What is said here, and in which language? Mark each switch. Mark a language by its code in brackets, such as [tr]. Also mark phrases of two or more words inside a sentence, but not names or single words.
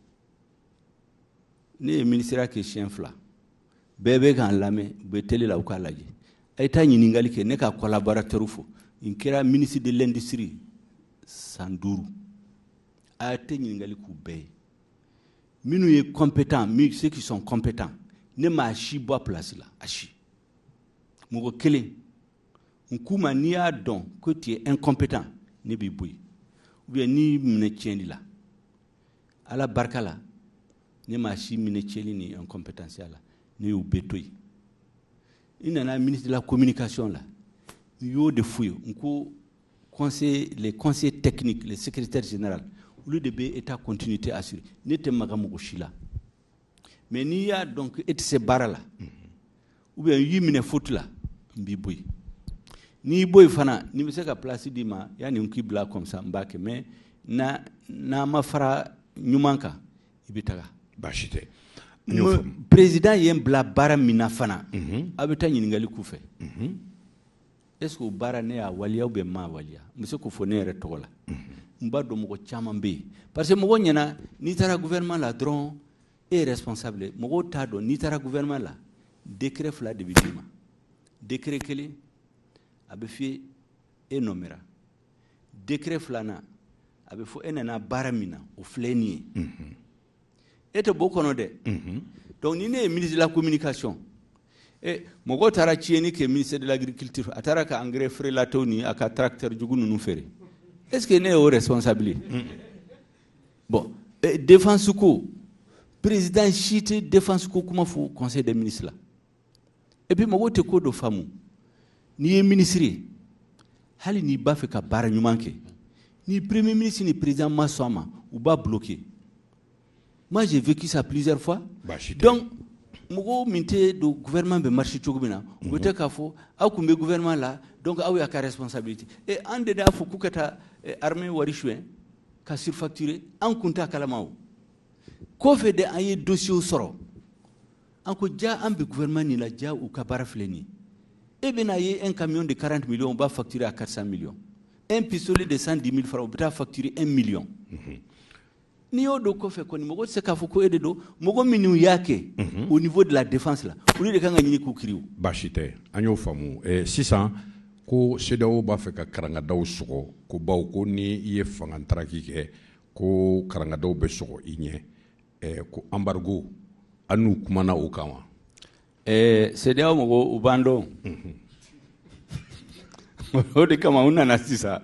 [bm] ne ye ministère kɛ siɲɛ 2 bɛɛ bɛ k'an lamɛn u bɛ télé la u k'a lajɛ a ye taa ɲininkali kɛ ne ka collaborateur fɔ n kɛra [fr] ministre de l'industrie [bm] san 5 a tɛ ɲininkali k'u bɛɛ ye minnu ye [fr] compétent ceux qui sont compétents [bm] ne m'a si bɔ a place la a si mɔgɔ kelen n k'u ma n'i y'a dɔn ko [fr] tu es incompétent [bm] ne b'i bɔ yen [fr] ou bien [bm] n'i minɛ tiɲɛli la ala barika la ne m'a si minɛ tiɲɛli ni incompétence la ne y'u bɛɛ to yen i nana [fr] ministre de la communication [bm] la n y'o de f'u ye n ko [fr] les conseils techniques les secrétaires généraux [bm] olu de bɛ [fr] état continuité assuré [bm] ne tɛ maga mɔgɔ si la mais n'i y'a dɔn que e tɛ se baara la [fr] ou bien [bm] y'i minɛ faute la n b'i bɔ yen n'i bɔ yen fana n'i bɛ se ka place d'i ma yanni n k'i bila [fr] comme ça [bm] n b'a kɛ mais n'a ma fara ɲuman kan i bɛ taga. baasi tɛ. président ye n bila baara min na fana a bɛ taa ɲininkali k'u fɛ [fr] est ce que [bm] o baara ne y'a waliya [fr] ou bien [bm] n m'a waliya n bɛ se k'o fɔ ne yɛrɛ tɔgɔ la n b'a dɔn mɔgɔ caman bɛ yen [fr] parce que [bm] mɔgɔ ɲɛna n'i taara gouvernement la dɔrɔn e ye responsable mɔgɔw t'a dɔn n'i taara gouvernement la décret 2 de bɛ d'i ma décret 1 a bɛ f'i ye e nɔmɛra décret 2nan a bɛ fɔ e nana baara min na o filɛ nin ye e tɛ bɔ o kɔnɔ dɛ donc ni ne ye [fr] ministre de la communication [bm] mɔgɔw taara tiɲɛni kɛ [fr] ministère de l'agriculture [bm] a taara ka engrais feerelatew ni a ka tracteur jugu ninnu feere [fr] est ce que [bm] ne y'o responsable ye [fr] bon défense [bm] ko président si tɛ défense ko kuma fɔ [fr] conseil des ministres [bm] la [fr] et puis [bm] mɔgɔw tɛ ko dɔ faamu n'i ye ministre ye hali n'i b'a fɛ ka baara ɲuman kɛ ni premier ministre ni président ma sɔn a ma u b'a bloquer [fr] moi j'ai vécu ça plusieurs fois [bm] donc mɔgɔw min tɛ don gouvernement bɛ marché cogo min na u bɛ tɛ k'a fɔ aw tun bɛ gouvernement la donc aw y'a ka responsabilité et an de y'a fɔ k'u ka taa armée wari suɲɛ ka surfacturer an kun t'a kalama o kɔfɛ de an ye dossier sɔrɔ an ko ja an bɛ gouvernement nin la ja u ka baara filɛ nin ye e bɛna ye [fr] un camion de 40 millions [bm] u b'a [fr] facturer à 400 millions un pistolet de 110 000 francs [bm] u bɛ taa [fr] facturer 1 million [bm] n'i y'o don kɔfɛ kɔni mɔgɔ tɛ se k'a fɔ ko e de don mɔgɔ minnu y'a kɛ [fr] au niveau de la défense [bm] la olu de kan ka ɲini k'u kiri o. baasi tɛ an y'o faamu sisan ko CEDEAO b'a fɛ ka karangadaw sɔgɔ ko bawo ko ni i ye fanga ntaraki kɛ ko karangadaw bɛ sɔgɔ i ɲɛ ko embargo an n'u kumana o kan wa. CEDEAO mɔgɔw u b'an dɔn o de kama u nana sisan.